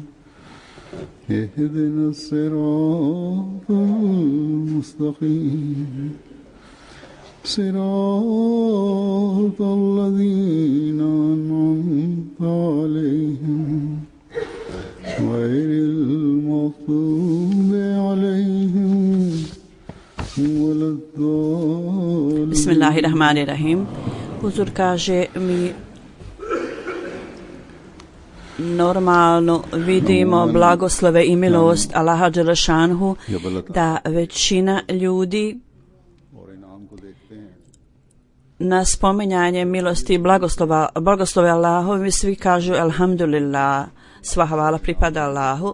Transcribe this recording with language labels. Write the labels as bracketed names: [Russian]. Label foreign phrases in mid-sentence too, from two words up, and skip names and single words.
[Arabic] اهدنا الصراط المستقيم صراط الذين أنعمت عليهم غير المغضوب عليهم ولا الضالين. Bismillahirrahmanirrahim. [Bosnian] Huzur kaže mi normalno vidimo blagoslove i milost Allaha dželešanhu da većina ljudi na spominjanje milosti i blagoslove Allahovi svi kažu alhamdulillah, sva hvala pripada Allahu.